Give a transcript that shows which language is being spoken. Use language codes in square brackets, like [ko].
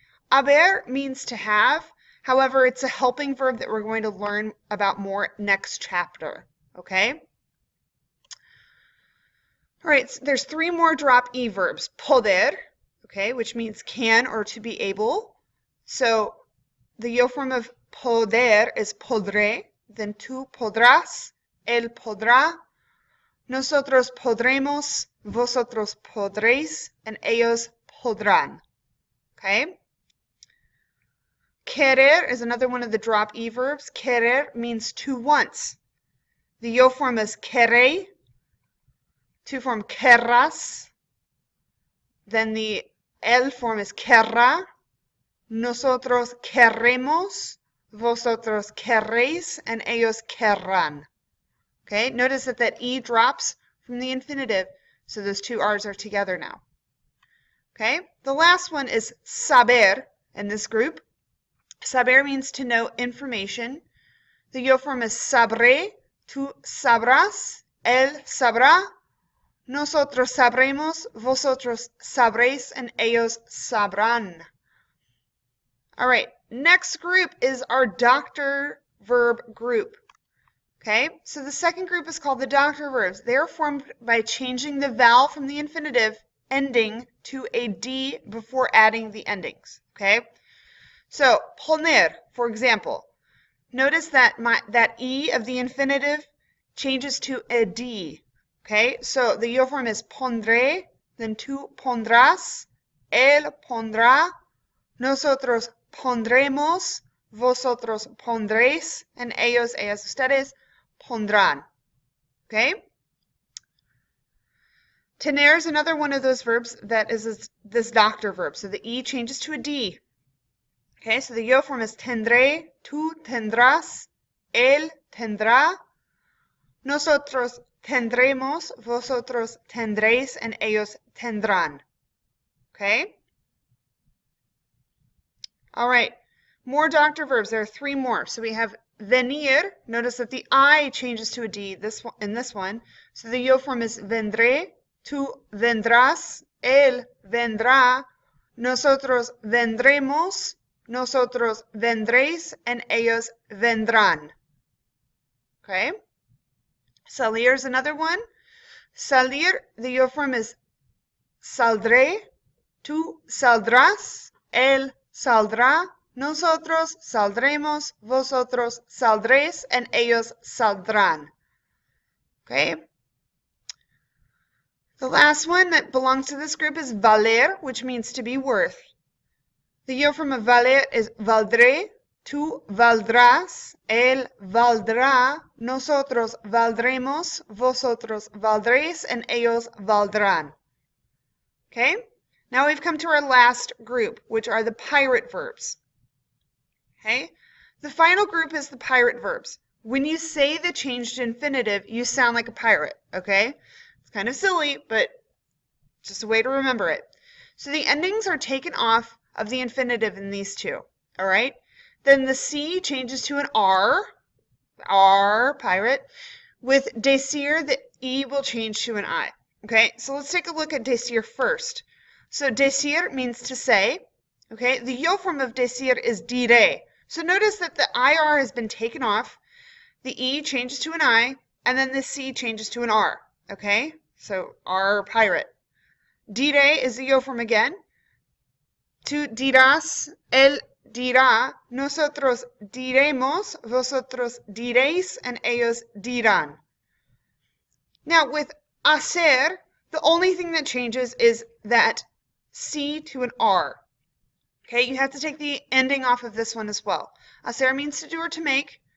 [en] Haber means to have. However, it's a helping verb that we're going to learn about more next chapter. Okay? All right, so there's 3 more drop E verbs. Poder, okay, which means can or to be able. So the yo form of poder is [es] podré, then tú podrás, él podrá, nosotros podremos, vosotros podréis, and ellos podrán. [en] Okay? Querer is another one of the drop E verbs. Querer means to want. The yo form is [es] queré, to form querrás, then the el form is querrá, nosotros querremos, vosotros querréis, and ellos querrán. [en] Okay, notice that that E drops from the infinitive, so those 2 R's are together now. Okay, the last one is saber in this group. Saber means to know information. The yo form is [es] sabré, tú sabrás, él sabrá, nosotros sabremos, vosotros sabréis, and ellos sabrán. [en] All right, next group is our doctor verb group. Okay, so the second group is called the doctor verbs. They are formed by changing the vowel from the infinitive ending to a D before adding the endings. Okay, so poner, for example, notice that that E of the infinitive changes to a D. Okay, so the yo form is [es] pondré, then tú pondrás, él pondrá, nosotros pondremos, vosotros pondréis, and ellos, ellas, ustedes pondrán. Okay? [en] Tener is another one of those verbs that is this doctor verb. So the E changes to a D. Okay, so the yo form is [es] tendré, tú tendrás, él tendrá, nosotros tendremos, vosotros tendréis, and ellos tendrán. [en] Okay? All right, more doctor verbs. There are 3 more. So we have venir. Notice that the I changes to a D in this one. So the yo form is [es] vendré, tú vendrás, él vendrá, nosotros vendremos, nosotros vendréis, and ellos vendrán. Okay? [en] Salir is another one. Salir, the yo form is [es] saldré, tú saldrás, él saldrá, nosotros saldremos, vosotros saldréis, and ellos saldrán. [en] Okay? The last one that belongs to this group is valer, which means to be worth. The yo form of valer is [es] valdré, tú valdrás, él valdrá, nosotros valdremos, vosotros valdréis, and ellos valdrán. [en] Okay? Now we've come to our last group, which are the pirate verbs. Okay? The final group is the pirate verbs. When you say the changed infinitive, you sound like a pirate, okay? It's kind of silly, but just a way to remember it. So the endings are taken off of the infinitive in these two, all right? Then the C changes to an R, pirate. With decir, the E will change to an I. Okay, so let's take a look at decir first. So decir means to say. Okay, the yo form of decir is dire. So notice that the IR has been taken off, the E changes to an I, and then the C changes to an R. Okay, so R pirate. Dire is the yo form again. [es] Tú dirás, él dirá, nosotros diremos, vosotros diréis, and ellos dirán. [en] Now with hacer, the only thing that changes is that C to an R. Okay, you have to take the ending off of this one as well. Hacer means to do or to make.